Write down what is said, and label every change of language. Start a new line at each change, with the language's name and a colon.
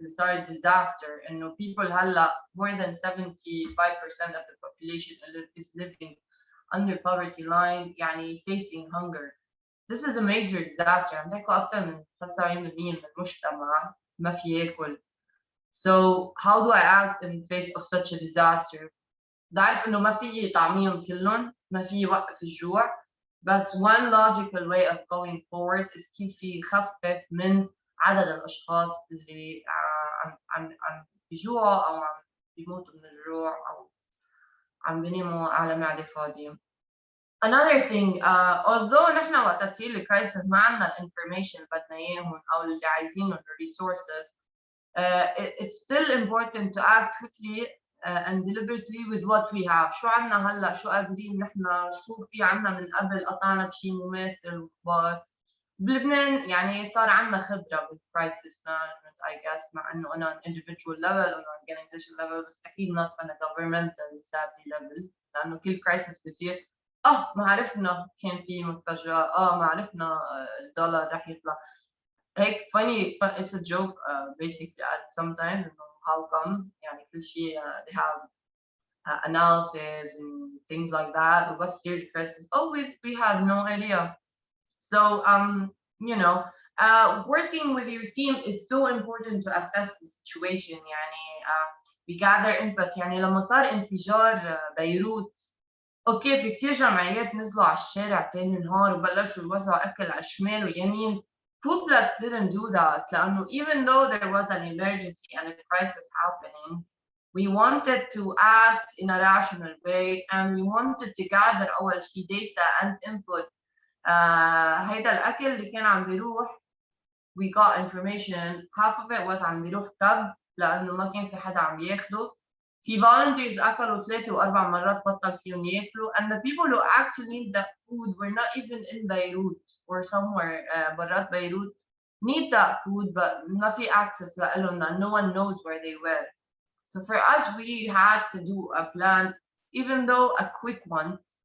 English: We started disaster, and people
Arabic: هلا
English: more than 75% of the population is living under poverty line,
Arabic: يعني
English: facing hunger. This is a major disaster.
Arabic: عم تحكوا أكثر من 75% من المجتمع ما في ياكل.
English: So how do I act in face of such a disaster?
Arabic: بعرف إنه ما في طعميهم كلهم، ما في وقف الجوع، بس
English: one logical way of going forward is
Arabic: كيف يخفف من عدد الأشخاص اللي عم بيجوعوا أو عم بيموتوا من الجوع أو عم بيناموا على معدة فاضية.
English: Another thing, although
Arabic: نحن وقت تصير الكرايسيس ما عندنا الانفورميشن اللي بدنا إياهم أو اللي عايزينهم
English: resources, it's still important to act quickly and deliberately with what we have.
Arabic: شو عنا هلا، شو قادرين نحن، شو في عنا من قبل قطعنا بشيء مماثل وكبار. بلبنان يعني صار عنا خبرة بالكرايسيس مانجمنت
English: I guess،
Arabic: مع انه انا
English: on individual level or organization level،
Arabic: بس اكيد
English: not on a governmental sadly level،
Arabic: لانه كل كرايسيس بصير ما عرفنا كان في مفاجأة، ما عرفنا الدولار رح يطلع. هيك
English: funny, it's a joke basically at sometimes, how come
Arabic: يعني كل شيء
English: they have analysis and things like that,
Arabic: وبس تصير
English: crisis, oh we have no idea. So you know, working with your team is so important to assess the situation.
Arabic: يعني
English: we gather input.
Arabic: يعني لما صار انفجار بيروت، اوكي في كثير جمعيات نزلوا على الشارع تاني نهار وبلشوا يوزعوا اكل على الشمال ويمين.
English: FoodBlessed didn't do that
Arabic: لانه
English: even though there was an emergency and a crisis happening, we wanted to act in a rational way and we wanted to gather
Arabic: أول شيء
English: data and input.
Arabic: هيدا الأكل اللي كان عم بيروح
English: we got information, half of it was
Arabic: عم بيروح كب لأنه ما كان في حدا عم بياخده. في
English: volunteers
Arabic: أكلوا 3 و4 مرات بطل فيهم ياكلوا,
English: and the people who actually need that food were not even in Beirut or somewhere
Arabic: برات بيروت
English: need that food but
Arabic: ما في
English: access
Arabic: لإلهم,
English: no one knows where they were. So for us, we had to do a plan, even though a quick one.